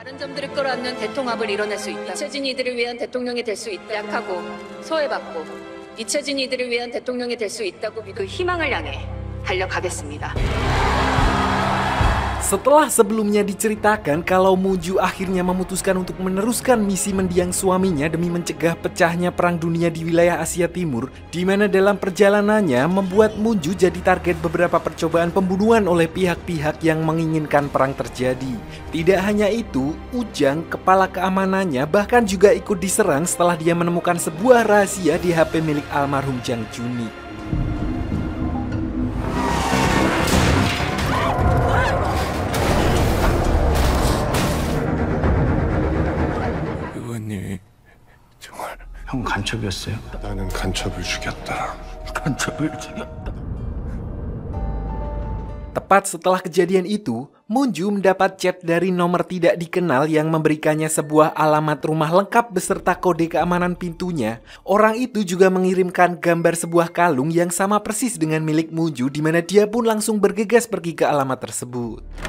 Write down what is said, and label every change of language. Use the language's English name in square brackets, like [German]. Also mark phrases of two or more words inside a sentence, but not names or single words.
[Korean] 점들을 끌어안는 대통합을 이뤄낼 수 있다. 잊혀진 이들을 위한 대통령이 될 수 있다. 약하고 소외받고 잊혀진 이들을 위한 대통령이 될 수 있다고 그 희망을 향해 달려가겠습니다. [Indonesian] Setelah sebelumnya diceritakan kalau Munju akhirnya memutuskan untuk meneruskan misi mendiang suaminya demi mencegah pecahnya perang dunia di wilayah Asia Timur, di mana dalam perjalanannya membuat Munju jadi target beberapa percobaan pembunuhan oleh pihak-pihak yang menginginkan perang terjadi. Tidak hanya itu, Ujang, kepala keamanannya, bahkan juga ikut diserang setelah dia menemukan sebuah rahasia di HP milik almarhum Jang Junik. [Korean] 형 간첩이었어요? 나는 간첩을 죽였다. 간첩을 죽였다. [Indonesian] Tepat setelah kejadian itu, Munju mendapat chat dari nomor tidak dikenal yang memberikannya sebuah alamat rumah lengkap beserta kode keamanan pintunya. Orang itu juga mengirimkan gambar sebuah kalung yang sama persis dengan milik Munju, di mana dia pun langsung bergegas pergi ke alamat tersebut.